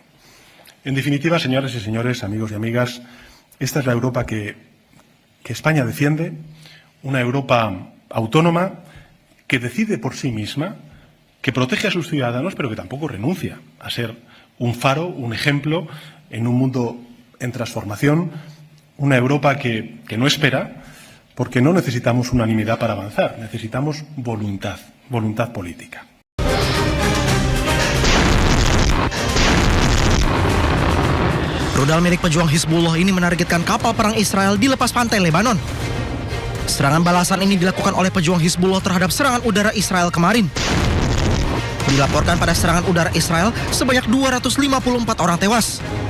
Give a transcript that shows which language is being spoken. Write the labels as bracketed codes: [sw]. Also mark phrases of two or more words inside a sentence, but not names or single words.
[es] En definitiva, señoras y señores, amigos y amigas, esta es la Europa que España defiende, una Europa autónoma que decide por sí misma, que protege a sus ciudadanos, pero que tampoco renuncia a ser un faro, un ejemplo en un mundo en transformación, una Europa que no espera, porque no necesitamos unanimidad para avanzar, necesitamos voluntad política. [id] Rudal milik pejuang Hizbullah ini menargetkan kapal perang Israel di lepas pantai Lebanon. Serangan balasan ini dilakukan oleh pejuang Hizbullah terhadap serangan udara Israel kemarin. Dilaporkan pada serangan udara Israel sebanyak 254 orang tewas.